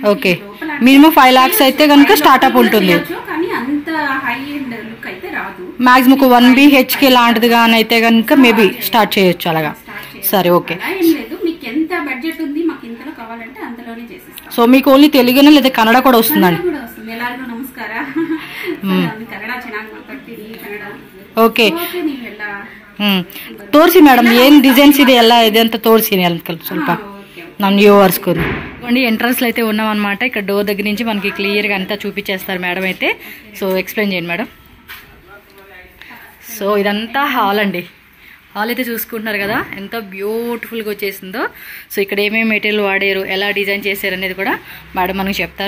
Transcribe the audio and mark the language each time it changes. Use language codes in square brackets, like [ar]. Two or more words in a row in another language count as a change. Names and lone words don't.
[te] ఓకే, మినిమం 5 lakhs అయితే కనుక స్టార్ట్అప్ ఉంటుంది. కానీ అంత [en] high end look [te] అయితే రాదు. మాక్సిమం ఒక 1BHK లాంటిది కానీ అయితే కనుక [en] maybe start [te] చేయొచ్చు అలాగా. సరే, ఓకే. లేదు, మీకు ఎంత బడ్జెట్ ఉంది, మాకు ఇంతలో కావాలంటే అంతలోనే చేసిస్తాం. సో మీకు ఓన్లీ తెలుగునే లేదా కన్నడ కూడా వస్తుందండి? [kn] ಎಲ್ಲರಿಗೂ ನಮಸ್ಕಾರ. ಕನ್ನಡ ಚೆನ್ನಾಗಿ ಮಾತಾಡ್ತೀನಿ. ಕನ್ನಡ ಓಕೆ. ತೋರಿಸಿ ಮೇಡಮ್ ಏನ್ ಡಿಸೈನ್ಸ್ ಇದೆ ಎಲ್ಲ ಇದೆ ಅಂತ ತೋರಿಸಿ ಸ್ವಲ್ಪ ನಮ್ಮ వ్యూవర్స్ కు. [te] ఎంట్రన్స్ లో అయితే ఉన్నాం అనమాట. ఇక్కడ డోర్ దగ్గర నుంచి మనకి క్లియర్ గా అంతా చూపించేస్తారు మేడం అయితే. [en] so explain [te] చేయండి మేడం. సో ఇదంతా హాల్ అండి. హాల్ అయితే చూసుకుంటున్నారు కదా ఎంత బ్యూటిఫుల్ గా వచ్చేసిందో. సో ఇక్కడ ఏమేమి మెటీరియల్ వాడారు, ఎలా డిజైన్ చేశారు అనేది కూడా మేడం మనకు చెప్తారు.